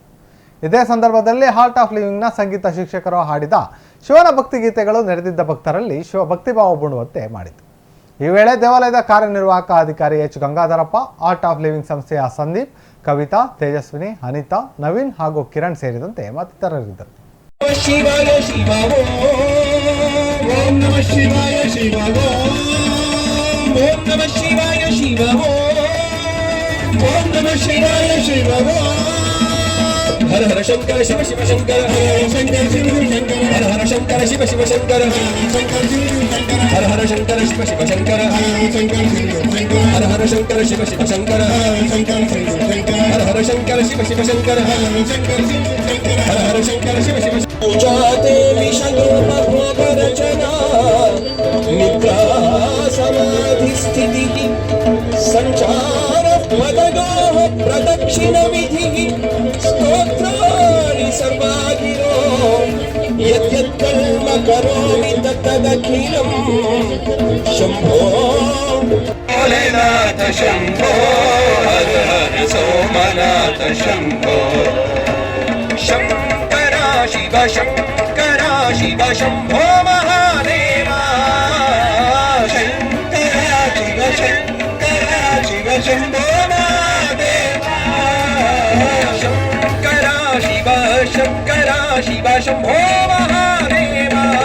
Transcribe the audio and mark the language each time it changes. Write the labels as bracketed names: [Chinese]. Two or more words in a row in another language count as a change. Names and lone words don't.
[Kannada] ಇದೇ ಸಂದರ್ಭದಲ್ಲಿ ಆರ್ಟ್ ಆಫ್ ಲಿವಿಂಗ್ನ ಸಂಗೀತ ಶಿಕ್ಷಕರು ಹಾಡಿದ ಶಿವನ ಭಕ್ತಿಗೀತೆಗಳು ನೆರೆದಿದ್ದ ಭಕ್ತರಲ್ಲಿ ಶಿವ ಭಕ್ತಿಭಾವ ಬುಣುವಂತೆ ಮಾಡಿತು. ಈ ವೇಳೆ ದೇವಾಲಯದ ಕಾರ್ಯನಿರ್ವಾಹಕ ಅಧಿಕಾರಿ ಎಚ್ ಗಂಗಾಧರಪ್ಪ, ಆರ್ಟ್ ಆಫ್ ಲಿವಿಂಗ್ ಸಂಸ್ಥೆಯ ಸಂದೀಪ್, ಕವಿತಾ, ತೇಜಸ್ವಿನಿ, ಅನಿತಾ, ನವೀನ್ ಹಾಗೂ ಕಿರಣ್ ಸೇರಿದಂತೆ ಮತ್ತಿತರರಿದ್ದರು. [Sanskrit] ಶಿವಾಯ ಶಿವ ಓಂ ನಮಃ ಶಿವಾಯ ಶಿವ ಓಂ ನಮಃ ಶಿವಾಯ ಶಿವ ಓಂ ನಮಃ ಶಿವಾಯ ಶಿವ ಹರ ಹರ ಶಂಕರ ಶಿವ ಶಿವ ಶಂಕರ ಶಂಕರ ಶಿವ ಶಂಕರ ಹರ ಹರ ಶಂಕರ ಶಿವ ಶಿವ ಶಂಕರ ಶಂಕರ ಶಿವ ಶಂಕರ ಹರ ಹರ ಶಂಕರ ಶಿವ ಶಿವ ಶಂಕರ ಶಂಕರ ಶಿವ ಶಂಕರ ಹರ ಹರ ಶಂಕರ ಶಿವ ಶಿವ ಶಂಕರ ಶಂಕರ ಶಿವ ಶಂಕರ ಹರ ಹರ ಶಂಕರ ಶಿವ ಶಿವ ಶಂಕರ ಶಂಕರ ಶಿವ ಶಂಕರ ಹರ ಹರ ಶಂಕರ ಶಿವ ಶಿವ पूजा देवी शंकरचना निद्रा समाधि स्थिति संचार मदगोह प्रदक्षिण विधि स्तोत्राणि सर्वागिरो यद्यत्कर्म करोमि तत्तदखिलं शंभो भोलेनाथ शंभो हर हर सोमनाथ शंभो शिव शंकर शिव शंभो महादेवा शंकर शिव शंकर शिव शंभो महादेवा शंकर शिव शंकर शिव शंभो महादेवा